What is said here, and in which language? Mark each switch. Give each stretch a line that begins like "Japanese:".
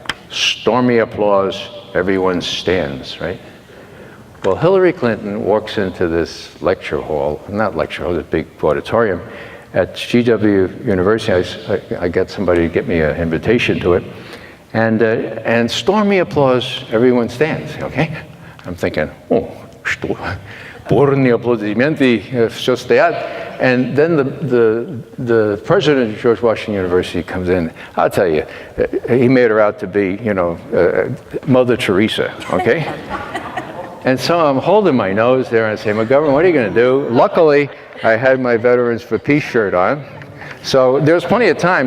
English: Stormy applause, everyone stands, right? Well, Hillary Clinton walks into this lecture hall, not lecture hall, this big auditorium at GW University. I got somebody to get me an invitation to it. And stormy applause, everyone stands, okay? I'm thinking, oh,
Russian: бурные аплодисменты, все стоят.
English: And then the president of George Washington University comes in. I'll tell you, he made her out to be, you know, Mother Teresa, okay? And so I'm holding my nose there and I say, McGovern, what are you going to do? Luckily, I had my Veterans for Peace shirt on. So there was plenty of time.